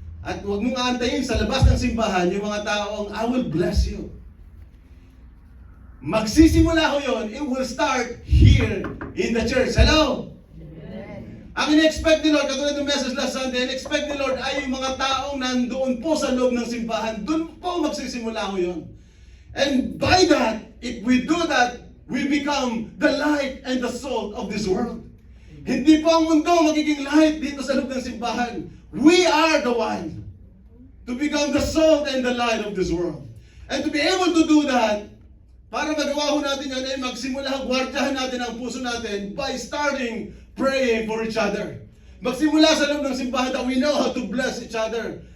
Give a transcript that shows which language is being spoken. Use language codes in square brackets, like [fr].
[tl] At huwag mong aantayin sa labas ng simbahan yung mga taong, [en] I will bless you. [tl] Magsisimula ho yun, [en] it will start here in the church. Hello? [tl] Ang in-expect ni Lord, katulad ng message last Sunday, in-expect ni Lord ay yung mga taong nandoon po sa loob ng simbahan, doon po magsisimula ho yun. [en] And by that, if we do that, we become the light and the salt of this world. [tl] Hindi po ang mundo magiging light dito sa loob ng simbahan. [en] We are the one to become the salt and the light of this world. And to be able to do that, [tl] para magawa ho natin yan, ay magsimula, gwardiyahan natin ang puso natin [en] by starting praying for each other. [tl] Magsimula sa loob ng simbahan [en] that we know how to bless each other.